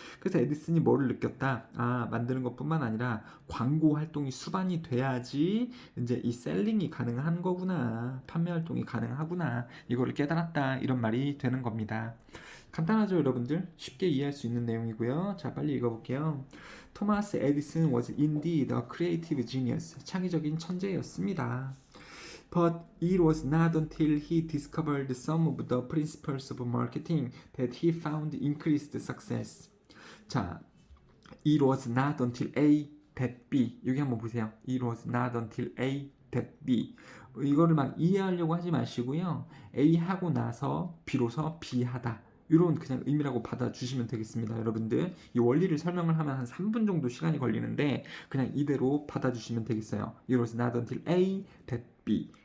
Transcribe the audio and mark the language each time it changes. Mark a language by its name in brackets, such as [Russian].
[Korean] 그래서 에디슨이 뭐를 느꼈다? 만드는 것뿐만 아니라 광고 활동이 수반이 돼야지 이제 이 셀링이 가능한 거구나. 판매 활동이 가능하구나. 이거를 깨달았다. 이런 말이 되는 겁니다. 간단하죠, 여러분들? 쉽게 이해할 수 있는 내용이고요. 자, 빨리 읽어볼게요. [English] 토마스 에디슨 was indeed a creative genius. [Korean] 창의적인 천재였습니다. [English] But it was not until he discovered some of the principles of marketing that he found increased success. 자, it was not until A that B. [Korean] 여기 한번 보세요. [English] It was not until A that B. [Korean] 이거를 막 이해하려고 하지 마시고요. A 하고 나서 비로소 B 하다. 이런 그냥 의미라고 받아주시면 되겠습니다. 여러분들, 이 원리를 설명을 하면 한 3분 정도 시간이 걸리는데 그냥 이대로 받아주시면 되겠어요. [English] It was not until A that B.